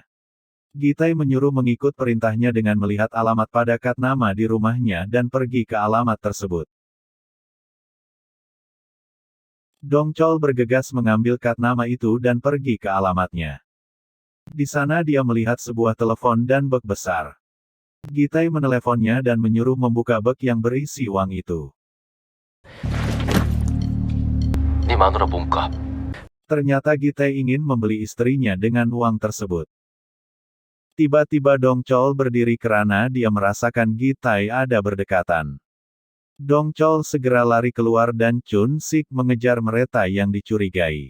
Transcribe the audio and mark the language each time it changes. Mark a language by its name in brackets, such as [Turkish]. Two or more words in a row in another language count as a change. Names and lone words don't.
[Malay] Gitai menyuruh mengikut perintahnya dengan melihat alamat pada kat nama di rumahnya dan pergi ke alamat tersebut. Dong Chol bergegas mengambil kat nama itu dan pergi ke alamatnya. Di sana dia melihat sebuah telepon dan bek besar. Gitai meneleponnya dan menyuruh membuka bek yang berisi uang itu. [Korean] 네 마누라 몸값. [Malay] Ternyata Gitai ingin membeli istrinya dengan uang tersebut. Tiba-tiba Dong Chol berdiri karena dia merasakan Gi Tai ada berdekatan. Dong Chol segera lari keluar dan Chun Sik mengejar mereka yang dicurigai.